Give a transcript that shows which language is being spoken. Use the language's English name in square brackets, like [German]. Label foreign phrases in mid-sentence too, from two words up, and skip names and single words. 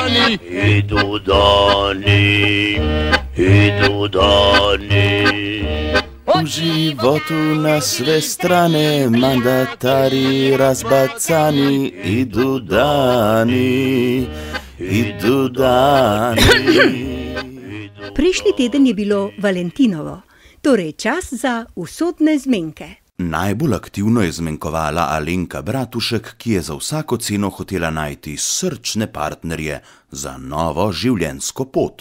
[Serbian] Idu dani, idu dani. V životu na sve strane mandatari razbacani, idu dani, idu dani. [Slovenian] Prejšnji teden je bilo Valentinovo, torej čas za usodne zmenke. Najbolj aktivno je zmenkovala Alenka Bratušek, ki je za vsako ceno hotela najti srčne partnerje za novo življenjsko pot.